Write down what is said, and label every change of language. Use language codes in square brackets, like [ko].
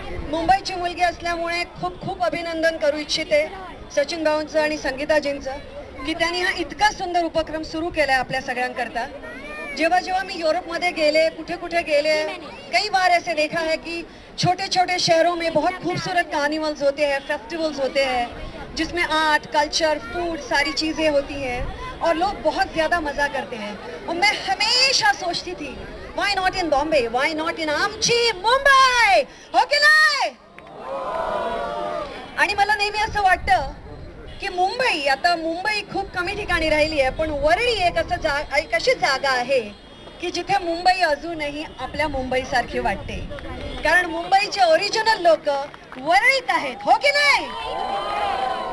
[mr] मुंबईची मुलगी असल्यामुळे खूप खूप अभिनंदन करू इच्छिते सचिन भाऊंचं आणि संगीताजींचं की त्यांनी हा इतका सुंदर उपक्रम सुरू केलाय आपल्या सगळ्यांकरता. जेव्हा जेव्हा [hi] मैं यूरोप में गेले, [mr] कुठे कुठे गेले, [hi] कई बार ऐसे देखा है कि छोटे छोटे शहरों में बहुत खूबसूरत कार्निवल्स होते हैं, फेस्टिवल्स होते हैं जिसमें आर्ट, कल्चर, फूड सारी चीज़ें होती हैं और लोग बहुत ज़्यादा मज़ा करते हैं. और मैं हमेशा सोचती थी [en] why not in Bombay, [hi] why not in आमची मुंबई, [mr] हो की नाही. आणि मला नेहमी असं वाटतं की मुंबई, आता मुंबई खूप कमी ठिकाणी राहिली आहे पण वरळी एक अशी जागा आहे की जिथे मुंबई अजूनही आपल्या मुंबईसारखी वाटते. कारण मुंबईचे ओरिजिनल लोक वरळीत आहेत, हो की नाही.